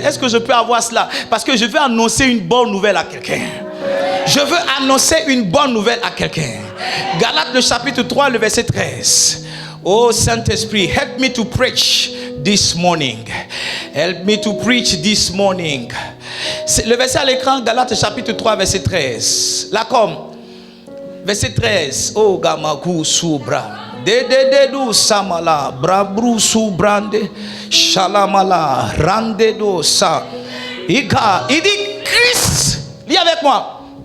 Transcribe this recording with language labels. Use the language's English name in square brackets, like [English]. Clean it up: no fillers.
[French] Est-ce que je peux avoir cela? Parce que je veux annoncer une bonne nouvelle à quelqu'un. Je veux annoncer une bonne nouvelle à quelqu'un. Galates le chapitre 3, le verset 13. [English] Oh Saint-Esprit, help me to preach this morning. Help me to preach this morning. [French] Le verset à l'écran, Galates chapitre 3, verset 13. Là comme, verset 13. Oh Gamaku Subra. Dededu Samala. Brabru Subrande. Shalamala. Randedo Sa. Il dit Christ. Lis avec moi.